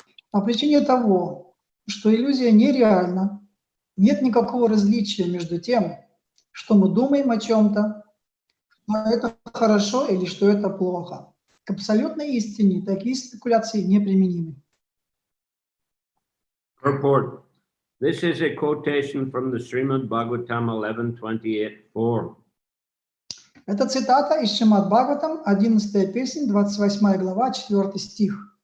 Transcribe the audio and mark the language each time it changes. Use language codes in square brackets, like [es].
[ru] По причине того, что иллюзия нереальна, нет никакого различия между тем, что мы думаем о чем-то, что это хорошо или что это плохо. К абсолютной истине такие спекуляции неприменимы. [en] Purport. This is a quotation from the Srimad Bhagavatam 11:28-4. [ru] Это цитата из Шримад Бхагаватам, 11 песнь, 28 глава, 4 стих.